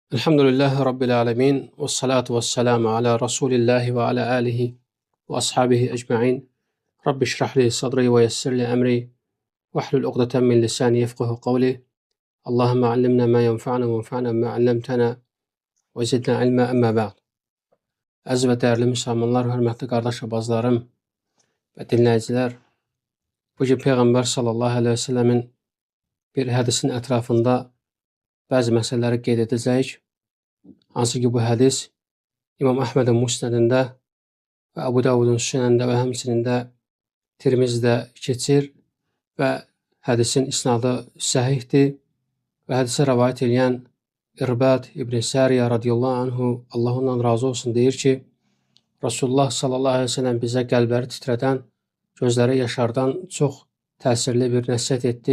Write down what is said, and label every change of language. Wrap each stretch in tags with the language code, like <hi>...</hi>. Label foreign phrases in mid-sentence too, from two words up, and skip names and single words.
<ar>الحمد لله رب العالمين. والصلاة والسلام على رسول الله وعلى آله وأصحابه أجمعين. رب اشرح لي صدري ويسر لي أمري. واحلل عقدة من لساني يفقهوا قولي. اللهم علمنا ما ينفعنا وانفعنا بما علمتنا وزدنا علما أما بعد.</ar> <az>Əziz və dəyərli müsəlmanlar, hörmətli qardaş və bacılarım və dinləyicilər, bugün Peyğəmbər</az> <ar>صلى الله عليه وسلم</ar> <az>bir hədisin ətrafında bəzi məsələləri qeyd edəcəyik. Hansı ki, bu hədis İmam Əhmədin Musnədində və Əbu Davudun Sünəndə və həmçinin də Tirmizdə keçir və hədisin isnadı səhihdir və hədisi rəvayət edən İrbad İbn Səriyə</az> <ar>رضي الله عنه,</ar> <az>Allah ondan razı olsun, deyir ki, Rasulullah</az> <ar>صلى الله عليه وسلم</ar> <az>bizə qəlbləri titrədən, gözləri yaşardan çox təsirli bir nəsihət etdi.</az>